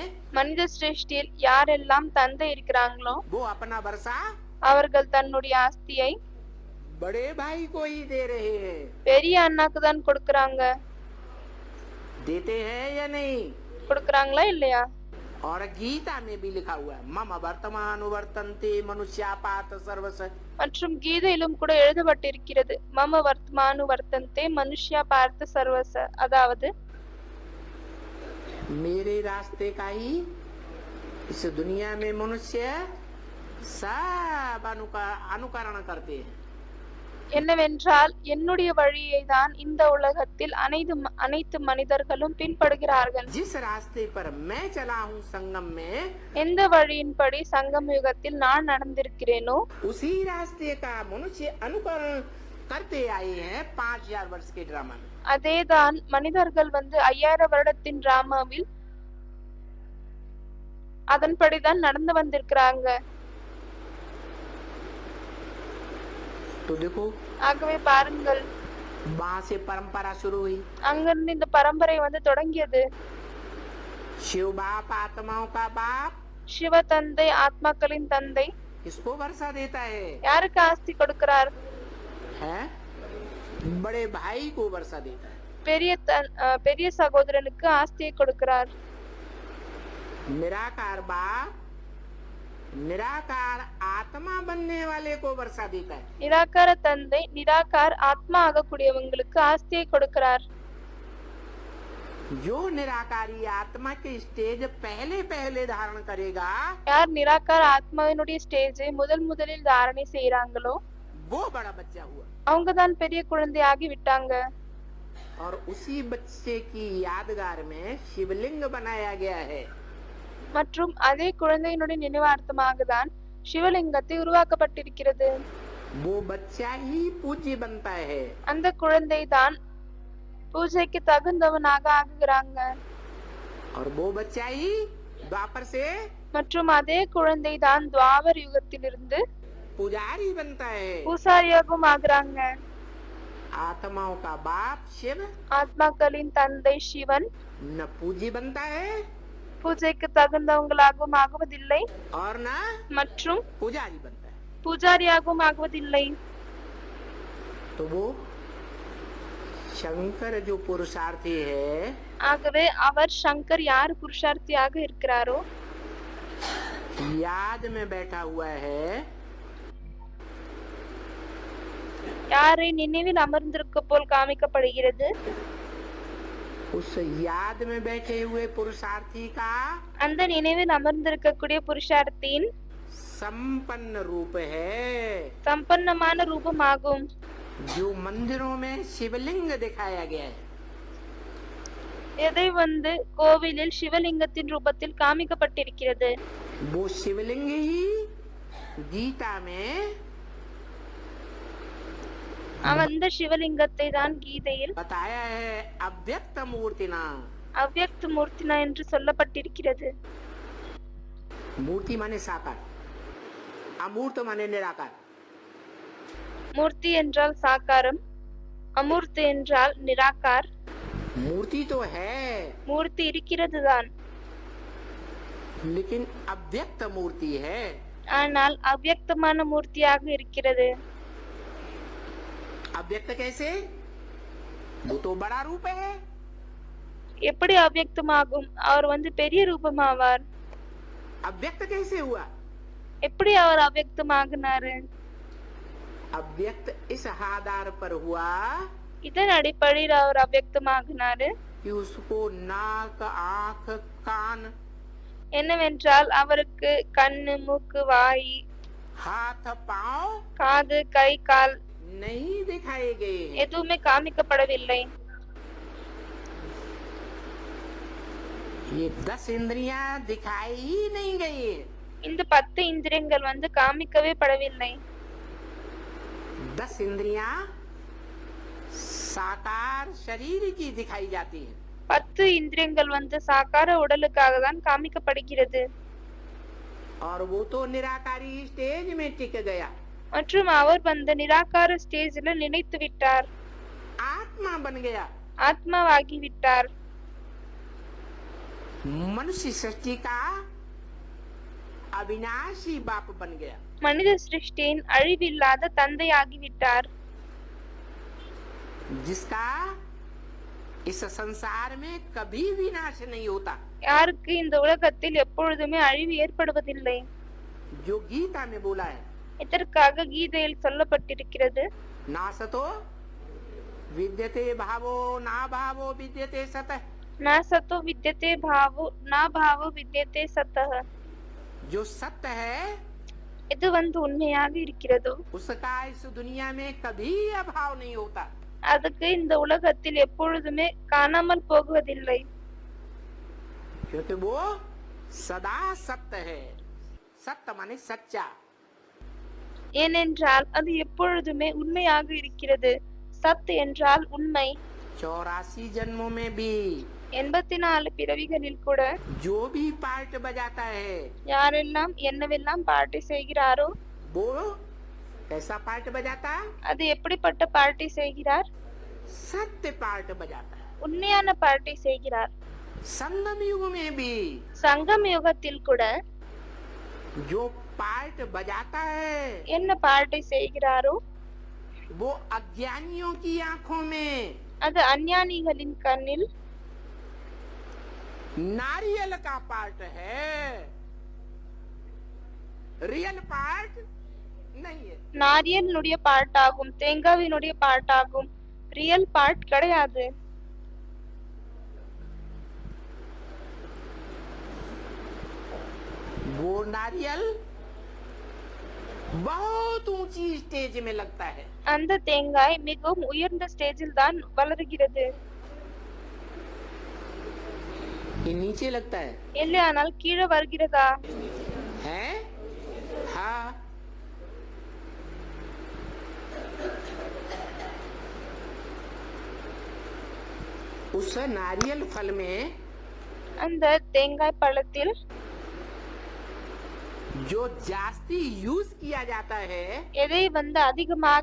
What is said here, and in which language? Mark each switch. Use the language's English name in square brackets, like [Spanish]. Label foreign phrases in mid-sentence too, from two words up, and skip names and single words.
[Tamil] மனித சிருஷ்டியில் யாரெல்லாம் தந்தை இருக்கிறாங்களோ [Hindi] वो अपना वर्षा [Tamil] அவர்கள் தன்னுடைய ஆஸ்தியை [Hindi] बड़े भाई को ही दे रहे हैं। [Tamil] பெரிய அண்ணாக்கு தான் கொடுக்கறாங்க. [Hindi] देते हैं या नहीं? [Tamil] கொடுக்கறாங்களா இல்லையா? [Hindi] और गीता में भी लिखा हुआ है [Sanskrit] मम वर्तमान वर्तन्ते मनुष्यापात सर्वस। [Tamil] மற்றும் கீதையிலும் கூட எழுதப்பட்டிருக்கிறது [Sanskrit] मम वर्त्मानु वर्तन्ते मनुष्याः पार्थ सर्वशः. [Tamil] அதாவது [Hindi] मेरे रास्ते का ही इस दुनिया में मनुष्य सब अनुकरण करते हैं। [Tamil] என்னவென்றால் என்னுடைய வழியை தான் இந்த உலகத்தில் அனைத்து மனிதர்களும் பின்படுகிறார்கள். [Hindi] जिस रास्ते पर मैं चला हूँ संगम में, [Tamil] எந்த வழியின்படி சங்கம் யுகத்தில் நான் நடந்திருக்கிறேனோ [Hindi] उसी रास्ते का मनुष्य अनुकरण करते आए हैं 5000 वर्ष के ड्रामा में। [Tamil] அதேதான் மனிதர்கள் 5000 வருடத்தின் டிராமாவில் அதன்படிதான் நடந்து வந்திருக்கிறாங்க. [Hindi] तो देखो [Tamil] ஆகவே பாருங்கள், [Hindi] वहाँ से परंपरा शुरू हुई। [Tamil] அங்கிருந்து இந்த பரம்பரை தொடங்கியது. [Hindi] शिव बाप आत्माओं का बाप [Tamil] சிவ தந்தை ஆத்மாக்களின் தந்தை [Hindi] किसको वर्षा देता है? [Tamil] யாருக்கு ஆஸ்தி கொடுக்கிறார்? [Hindi] है बड़े भाई को वर्षा देता है। [Tamil] பெரிய சகோதரனுக்கு ஆஸ்தியை கொடுக்கிறார். [Hindi] निराकार बाप निराकार आत्मा बनने वाले को वर्षा देता है। [Tamil] நிராகார தந்தை நிராகார் ஆத்மா ஆகக்கூடியவங்களுக்கு ஆஸ்தியை கொடுக்கிறார். [Hindi] जो निराकारी आत्मा के स्टेज पहले धारण करेगा [Tamil] யார் நிராகார ஆத்மாவினுடைய ஸ்டேஜை முதலில் தாரணை செய்யறாங்களோ [Hindi] वो बड़ा बच्चा हुआ। [Tamil] அவங்க தான் பெரிய குழந்தை ஆகி விட்டாங்க. [Hindi] और उसी बच्चे की यादगार में शिवलिंग बनाया गया है। [Tamil] மற்றும் அதே குழந்தையினுடைய நினைவார்த்தமாக தான் சிவலிங்கத்தை உருவாக்கப்பட்டிருக்கிறது. [Hindi] वो बच्चा ही पूज्य बनता है। [Tamil] அந்த குழந்தை தான் பூஜைக்கு தகுந்தவனாக ஆகுகிறாங்க. [Hindi] और वो बच्चा ही द्वापर से [Tamil] மற்றும் அதே குழந்தை தான் துவாபர் யுகத்திலிருந்து [Hindi] पुजारी बनता है। [Tamil] பூசாரியாகவும் ஆகுறாங்க. [Hindi] आत्माओं का बाप शिव [Tamil] ஆத்மாக்களின் தந்தை சிவன் [Hindi] न पूज्य बनता है [Tamil] பூஜைக்கு தகுந்தவங்களாகவும் ஆகுவதில்லை [Hindi] और न [Tamil] மற்றும் [Hindi] पुजारी बनता है। [Tamil] பூஜாரியாகவும் ஆகுவதில்லை. [Hindi] तो वो शंकर जो पुरुषार्थी है [Tamil] ஆகவே அவர் சங்கர் யார் புருஷார்த்தியாக இருக்கிறாரோ [Hindi] याद में बैठा हुआ है, [Tamil] யாரை நினைவில் அமர்ந்திருக்க போல் காமிக்கப்படுகிறது. [Hindi] उस याद में बैठे हुए पुरुषार्थी का [Tamil] அந்த நினைவில் அமர்ந்திருக்கக்கூடிய புருஷார்த்தியின் [Hindi] संपन्न रूप है, [Tamil] சம்பன்னமான ரூபமாகும். [Hindi] जो मंदिरों में शिवलिंग दिखाया गया है। [Tamil] எதை கோவிலில் சிவலிங்கத்தின் ரூபத்தில் காமிக்கப்பட்டிருக்கிறது. [Hindi] वो शिवलिंग ही गीता में [Tamil] அந்த சிவலிங்கத்தை தான் கீதையில் [Hindi] बताया है [Sanskrit] अव्यक्त मूर्तिना। अव्यक्त मूर्तिना [Tamil] என்று சொல்லப்பட்டிருக்கிறது. [Hindi] मूर्ति माने साकार, अमूर्त माने निराकार। [Tamil] மூர்த்தி என்றால் சாகாரம், அமூர்த்தி என்றால் நிராகார். [Hindi] मूर्ति तो है [Tamil] மூர்த்தி இருக்கிறது தான், [Hindi] लेकिन अव्यक्त मूर्ति है। [Tamil] ஆனால் அவ்யக்தமான மூர்த்தியாக இருக்கிறது. [Hindi] अव्यक्त कैसे? वो तो बड़ा रूप है। [Tamil] எப்படி அவ்யக்தமாகும்? அவர் பெரிய ரூபமாவார். [Hindi] अव्यक्त कैसे हुआ? [Tamil] எப்படி அவர் அவ்யக்தமாகினாரு? [Hindi] अव्यक्त इस आधार पर हुआ [Tamil] இதன் அடிப்படையில் அவர் அவ்யக்தமாகினாரு [Hindi] कि उसको नाक, आंख, कान, [Tamil] என்னவென்றால் அவருக்கு கண்ணு, மூக்கு, வாய், [Hindi] हाथ, पांव [Tamil] காது, கை, கால் [Hindi] नहीं दिखाए गए हैं। [Tamil] எதுவுமே காமிக்கப்படவில்லை. [Hindi] ये 10 इंद्रियां दिखाई ही नहीं गई है। [Tamil] இந்த 10 இந்திரியங்கள் காமிக்கவே படவில்லை. [Hindi] 10 इंद्रियां साकार शरीर की दिखाई जाती है। [Tamil] 10 இந்திரியங்கள் சாகார உடலுக்காக தான் காமிக்கப்படுகிறது. [Hindi] और वो तो निराकारी स्टेज में टिक गया, [Tamil] மற்றும் அவர் நிராகார ஸ்டேஜ்ல நினைத்து விட்டார், [Hindi] आत्मा बन गया, [Tamil] ஆத்மாவாகி விட்டார். [Hindi] मनुष्य सृष्टि का अविनाशी बाप बन गया। [Tamil] மனித சிருஷ்டியின் அழிவில்லாத தந்தையாகி விட்டார். [Hindi] जिसका इस संसार में कभी विनाश नहीं होता, [Tamil] யாருக்கு இந்த உலகத்தில் எப்பொழுதுமே அழிவு ஏற்படுவதில்லை. [Hindi] जो गीता में बोला है। [Tamil] இதற்காக கீதையில் சொல்லப்பட்டிருக்கிறது, [Sanskrit] नासतो विद्यते भावो ना भावो विद्यते सतः। ना सतो विद्यते भावो ना भावो विद्यते सतः. [Hindi] जो सत्य है [Tamil] இது உண்மையாக இருக்கிறதோ [Hindi] उसका इस दुनिया में कभी अभाव नहीं होता। [Tamil] அதுக்கு இந்த உலகத்தில் எப்பொழுதுமே காணாமல் போகுவதில்லை. [Hindi] क्योंकि वो सदा सत्य है। सत्य माने सच्चा। [Tamil] ஏனென்றால் அது எப்பொழுதுமே உண்மையாக இருக்கிறது. சத் என்றால் உண்மை. [Hindi] 84 जन्मों में भी [Tamil] 84 பிறவிகளில் கூட [Hindi] जो भी पार्ट बजाता है [Tamil] யாரெல்லாம் என்னவெல்லாம் பார்ட்டி செய்கிறாரோ [Hindi] वो कैसा पार्ट बजाता? [Tamil] அது எப்படிப்பட்ட பார்ட்டி செய்கிறார்? [Hindi] सत्य पार्ट बजाता है। [Tamil] உண்மையான பார்ட்டி செய்கிறார். [Hindi] संगम युग में भी [Tamil] சங்கம் யுகத்தில் கூட [Hindi] जो पार्ट बजाता है [Tamil] என்ன பார்ட்டி செய்கிறாரோ [Hindi] वो अज्ञानियों की आंखों में [Tamil] அது अज्ञानिகளின் கண்ணில் [Hindi] नारियल का पार्ट है, रियल पार्ट नहीं है। [Tamil] நாரியலினுடைய பார்ட் ஆகும், தேங்காவினுடைய பார்ட் ஆகும், ரியல் பார்ட் கிடையாது. [Hindi] वो नारियल बहुत ऊंची स्टेज में लगता है। [Tamil] அந்த தேங்காய் மிகவும் உயர்ந்த ஸ்டேஜில் தான் வளருகிறது. [Hindi] ये नीचे लगता है [Tamil] இல்லையானால் கீழே வருகிறதா? [Hindi] है? हाँ। उस नारियल फल में [Tamil] அந்த தேங்காய் பழத்தில் [Hindi] जो जास्ती यूज किया जाता है